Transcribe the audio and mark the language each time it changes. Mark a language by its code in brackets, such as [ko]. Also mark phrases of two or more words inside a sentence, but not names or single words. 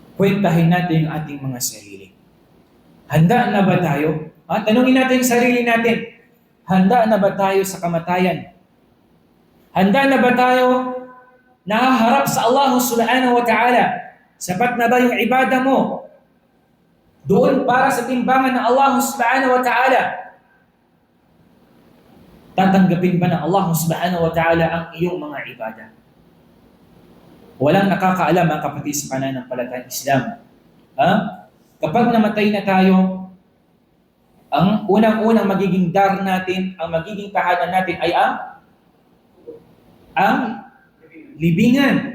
[tl] kwentahin natin ang ating mga sarili. Handa na ba tayo? Tanungin natin yung sarili natin. Handa na ba tayo sa kamatayan? Handa na ba tayo nahaharap sa Allah [ar] سبحانه وتعالى? [tl] Sapat na ba yung ibada mo doon para sa timbangan ng Allah [ar] سبحانه وتعالى? [tl] Tatanggapin ba ng Allah [ar] سبحانه وتعالى [tl] ang iyong mga ibada? Walang nakakaalam ang kapatid sa pananampalatayang Islam. Kapag namatay na tayo, ang unang-unang magiging dar natin, ang magiging tahanan natin ay ang libingan.